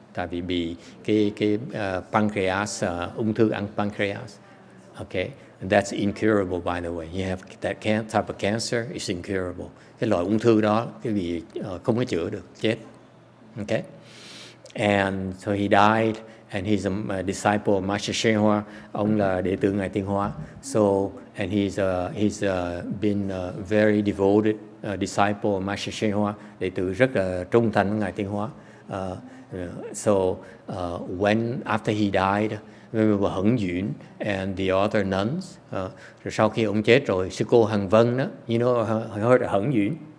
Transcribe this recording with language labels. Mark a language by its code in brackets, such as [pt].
[vi] Tại vì bị cái pancreas, ung thư ăn pancreas. [en] Okay, and that's incurable, by the way. You have that type of cancer is incurable. [vi] Cái loại ung thư đó cái vị không có chữa được, chết. [en] Okay, and so he died. And he's a disciple of Master YongHua. [vi] Ông là đệ tử Ngài Tiên Hóa. [en] So, and he's been a very devoted disciple of Master YongHua. [vi] Đệ tử rất là trung thành với Ngài Tiên Hóa. [en] So, when after he died, we were Hững Duyễn and the other nuns. [vi] Rồi sau khi ông chết rồi, sư cô Hằng Vân đó, [en] you know, heard of [vi] Hững Duyễn?